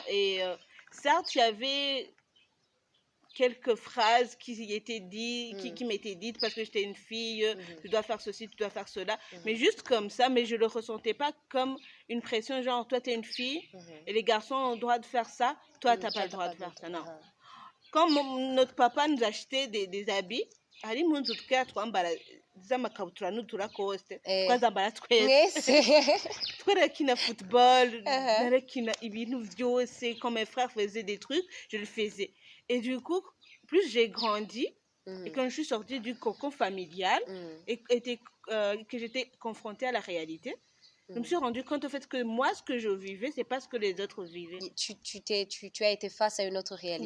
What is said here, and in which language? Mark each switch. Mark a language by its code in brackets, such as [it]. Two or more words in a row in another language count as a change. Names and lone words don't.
[fr] Et certes, il y avait quelques phrases qui étaient dites, qui m'étaient dites parce que j'étais une fille, tu dois faire ceci, tu dois faire cela, mais juste comme ça, mais je le ressentais pas comme une pression, genre toi tu es une fille et les garçons ont le droit de faire ça, toi tu n'as pas le droit de faire ça, non. Quand notre papa nous achetait des habits, [rw] hari munzu twambara z'amakabutura n'uturakosite twazambara twese twarakina football, narakina ibintu byose, [fr] quand mes frères faisaient des trucs, je le faisais. Et du coup, plus j'ai grandi, et quand je suis sortie du cocon familial, et que j'étais confrontée à la réalité, Je me suis rendu compte au fait que moi, ce que je vivais, c'est pas ce que les autres vivaient. Tu as été face à une autre réalité.